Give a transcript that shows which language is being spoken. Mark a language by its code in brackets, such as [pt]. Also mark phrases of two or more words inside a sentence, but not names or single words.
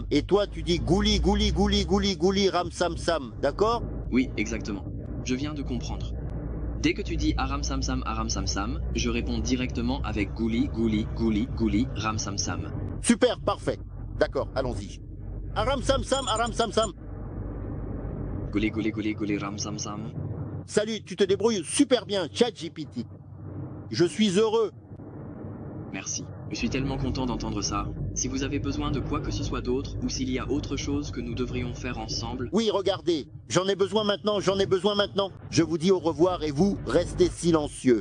[fr] Et toi, tu dis Gouli, Gouli, Gouli, Gouli, Gouli, Ram Sam Sam. D'accord? Oui, exactement. Je viens de comprendre. Dès que tu dis Aram Sam Sam, Aram Sam Sam, je réponds directement avec Gouli, Gouli, Gouli, Gouli, Ram Sam Sam. Super, parfait. D'accord, allons-y. Aram Sam Sam, Aram Sam Sam. Gouli, Gouli, Gouli, Gouli, Ram Sam Sam. Salut, tu te débrouilles super bien, chat GPT. Je suis heureux. Merci. Je suis tellement content d'entendre ça. Si vous avez besoin de quoi que ce soit d'autre, ou s'il y a autre chose que nous devrions faire ensemble... Oui, regardez, j'en ai besoin maintenant, j'en ai besoin maintenant. Je vous dis au revoir et vous, restez silencieux.